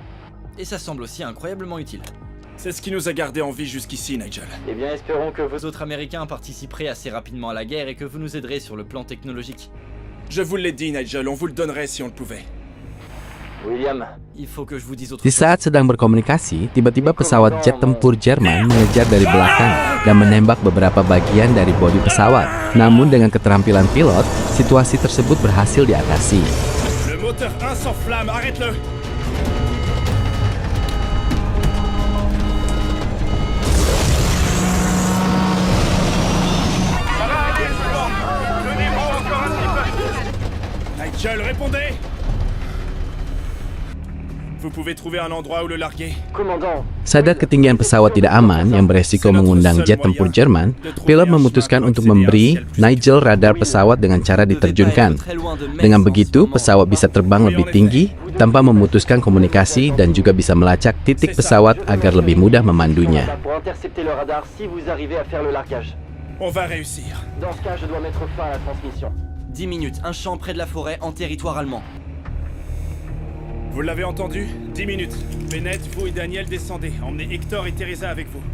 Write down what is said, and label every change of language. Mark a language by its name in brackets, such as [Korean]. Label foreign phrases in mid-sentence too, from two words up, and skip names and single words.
[French] Et ça semble aussi incroyablement utile. C'est ce qui nous a gardés en vie jusqu'ici, Nigel. Eh bien, espérons que Vos autres Américains participeraient assez rapidement à la guerre et que vous nous aiderez sur le plan technologique. Je vous l'ai dit, Nigel, on vous le donnerait si on le pouvait. William, Il faut que je vous dise autre [Indonesian] Di [French] chose. [Indonesian] saat sedang berkomunikasi, tiba-tiba pesawat jet tempur Jerman mengejar dari belakang dan menembak beberapa bagian dari bodi pesawat. Namun dengan keterampilan pilot, situasi tersebut berhasil diatasi. [French] Le moteur 1 s'enflamme, arrête-le. Nigel, répondez. Vous pouvez trouver un endroit où le larguer. commandant, [Indonesian] Sadar ketinggian pesawat tidak aman yang beresiko mengundang jet tempur Jerman, pilot memutuskan untuk memberi Nigel radar pesawat dengan cara diterjunkan. Dengan begitu, pesawat bisa terbang lebih tinggi tanpa memutuskan komunikasi dan juga bisa melacak titik pesawat agar lebih mudah memandunya. [French] pour intercepter le radar si vous arrivez à faire le largage. On va réussir. Dans ce cas, je dois mettre fin à la transmission. 10 minutes, un champ près de la forêt en territoire allemand. Vous l'avez entendu? 10 minutes. Bennett, vous et Daniel descendez. Emmenez Hector et Teresa avec vous.